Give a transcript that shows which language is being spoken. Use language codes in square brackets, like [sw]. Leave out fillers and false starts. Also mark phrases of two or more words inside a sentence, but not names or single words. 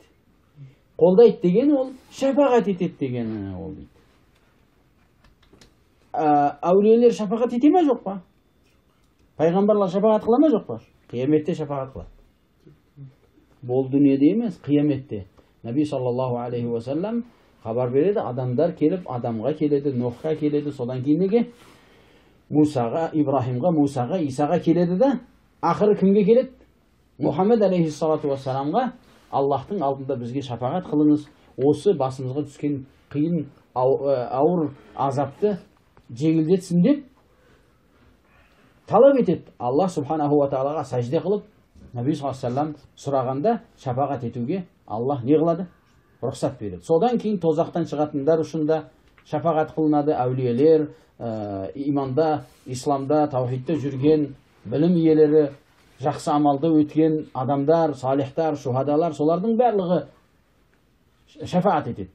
[kk] Қолдайды деген ол шапағат етеді деген ол дейді. Әулиелер шапағат ете ме жоқ па? Пайғамбарлар шапағат қыла ма жоқ па? Қияметте шапағат қылады. Бұл дүниеде емес, қияметте. [ar] النبي صلى الله عليه وسلم [kk] хабар береді, адамдар келіп, адамға келеді, Нухқа келеді, содан кейін неге? Мусаға, Ибрахимға, Мусаға, Исаға келеді да, ақыры кімге келеді? Мұхаммед [ar] عليه الصلاة والسلام, [kk] Аллахтың алдында бізге шапағат қылыңыз, осы басымызға түскен қиын ауыр азапты жеңілдетсін деп талап етеді. [ar] الله سبحانه وتعالى [kk] сәжде қылып, [ar] النبي صلى الله عليه وسلم [kk] сұрағанда шапағат етуге Аллах не қылады? Рұқсат береді. Содан кейін тозақтан шығатындар үшін да шапағат қылынады. Әулиелер, иманда, исламда, таухидта жүрген білім иелері, жақсы амалды өткен адамдар, салихтар, шухадалар, солардың барлығы шапағат етеді.